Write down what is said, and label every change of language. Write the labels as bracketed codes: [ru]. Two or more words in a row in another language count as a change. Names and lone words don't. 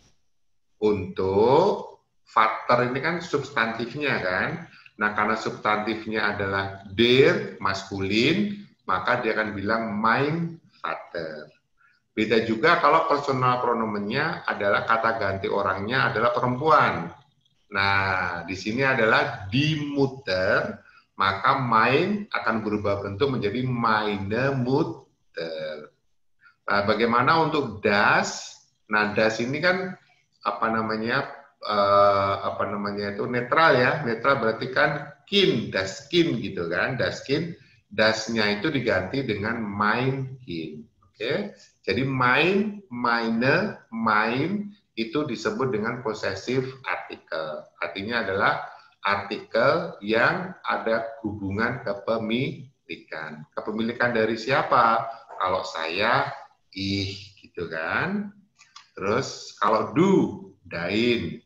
[id] Untuk Vater ini kan substantifnya kan. Nah, karena substantifnya adalah der, maskulin, maka dia akan bilang [de] mein Vater. [id] Beda juga kalau personal pronomennya adalah kata ganti orangnya adalah perempuan. Nah, di sini adalah [de] die Mutter, [id] maka mein akan berubah bentuk menjadi [de] meine Mutter. [id] Nah, bagaimana untuk das? Nah, das ini kan apa namanya itu netral ya. Netral berarti kan kin, [de] das kin [id] gitu kan, [de] das kin. [id] Das-nya itu diganti dengan [de] mein Kind. [id] Oke. Jadi [de] mein, meine, mein [id] itu disebut dengan [en] possessive article. [id] Artinya adalah artikel yang ada hubungan kepemilikan. Kepemilikan dari siapa? Kalau saya, gitu kan. Terus kalau [de] du, dain.